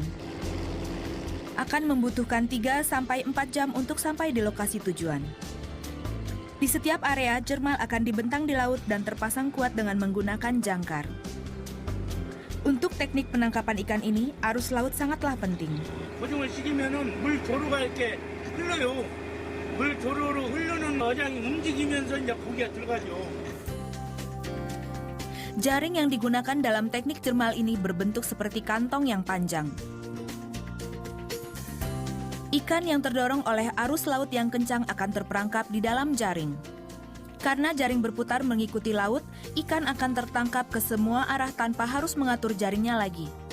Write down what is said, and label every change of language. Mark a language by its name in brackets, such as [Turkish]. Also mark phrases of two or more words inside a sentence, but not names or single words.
[Indonesian] Akan membutuhkan 3-4 jam untuk sampai di lokasi tujuan. Di setiap area, jermal akan dibentang di laut dan terpasang kuat dengan menggunakan jangkar. Untuk teknik penangkapan ikan ini, arus laut sangatlah penting. [Korean] 고정을 시키면은 물 조로가 이렇게 흘러요. 물 조로로 흐르는 어장이 움직이면서 이제 고기가 들어가죠. [Indonesian] Jaring yang digunakan dalam teknik jermal ini berbentuk seperti kantong yang panjang. Ikan yang terdorong oleh arus laut yang kencang akan terperangkap di dalam jaring. Karena jaring berputar mengikuti laut, ikan akan tertangkap ke semua arah tanpa harus mengatur jaringnya lagi.